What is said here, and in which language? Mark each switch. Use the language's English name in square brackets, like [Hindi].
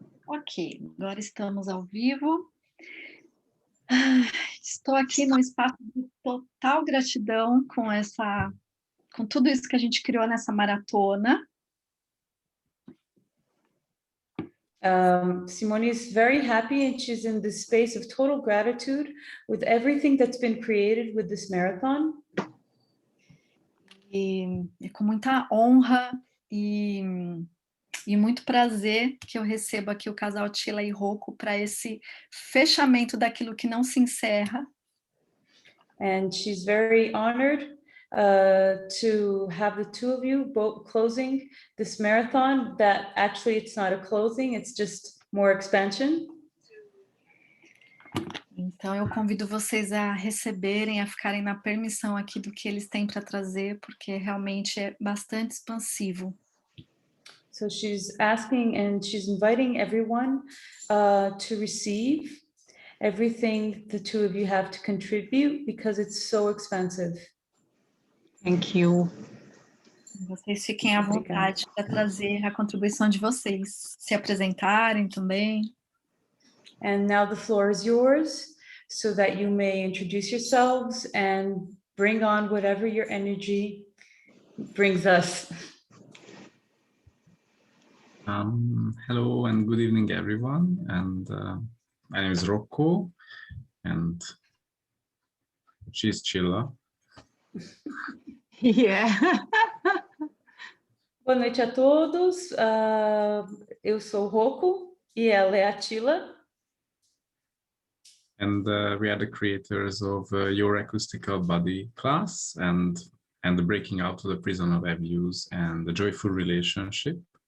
[Portuguese] Ok, agora estamos ao vivo. Estou aqui num espaço de total gratidão com tudo isso que a gente criou nessa maratona. [English] Simone is very happy and she's in this space of total gratitude with everything that's been created with this marathon. [Portuguese] E é com muita honra e muito prazer que eu recebo aqui o casal Csilla e Rocco para esse fechamento daquilo que não se encerra. [English] And she's very honored to have the two of you both closing this marathon that actually it's not a closing, it's just more expansion. [Portuguese] Então eu convido vocês a receberem, a ficarem na permissão aqui do que eles têm para trazer, porque realmente é bastante expansivo. [English] So she's asking and she's inviting everyone to receive everything the two of you have to contribute because it's so expensive. Thank you. [Portuguese] Vocês fiquem à vontade para trazer a contribuição de vocês, se apresentarem também. [English] And now the floor is yours so that you may introduce yourselves and bring on whatever your energy brings us. Hello and good evening, everyone. And my name is Rocco, and she's Csilla. Yeah. [Portuguese] Boa noite a todos. Eu sou o Rocco e ela é a Csilla. [English] And we are the creators of Your Acoustical Body class and the Breaking Out of the Prison of Abuse and the Joyful Relationship.